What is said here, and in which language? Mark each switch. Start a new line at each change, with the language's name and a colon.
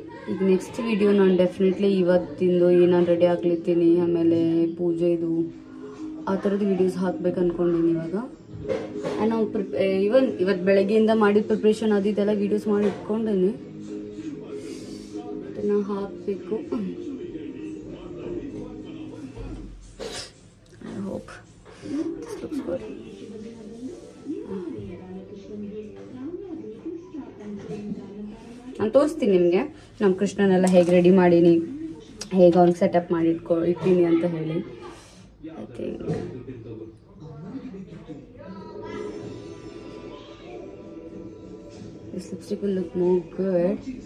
Kannada: ಈಗ next video ನಾನು definitely ಇವತ್ತಿಂದು ನಾನು ರೆಡಿ ಆಗ್ಲಿತ್ತೀನಿ, ಆಮೇಲೆ ಪೂಜೆದು ಆ ಥರದ್ದು ವೀಡಿಯೋಸ್ ಹಾಕ್ಬೇಕು ಅಂದ್ಕೊಂಡಿನಿ ಇವಾಗ. ಆ್ಯಂಡ್ ನಾವು ಇವತ್ತು ಬೆಳಗ್ಗೆಯಿಂದ ಮಾಡಿದ ಪ್ರಿಪ್ರೇಷನ್ ಅದೆಲ್ಲ ವೀಡಿಯೋಸ್ ಮಾಡಿ ಇಟ್ಕೊಂಡೇನಿ, ಅದನ್ನು ಹಾಕಬೇಕು.
English: I hope this looks good.
Kannada: ನಾನು ತೋರಿಸ್ತೀನಿ ನಿಮಗೆ ನಮ್ಮ ಕೃಷ್ಣನೆಲ್ಲ ಹೇಗೆ ರೆಡಿ ಮಾಡೀನಿ, ಹೇಗೆ ಅವ್ನಿಗೆ ಸೆಟಪ್ ಮಾಡಿ ಇಟ್ಟಿನಿ ಅಂತ ಹೇಳಿ.
English: I think this lipstick will look more good.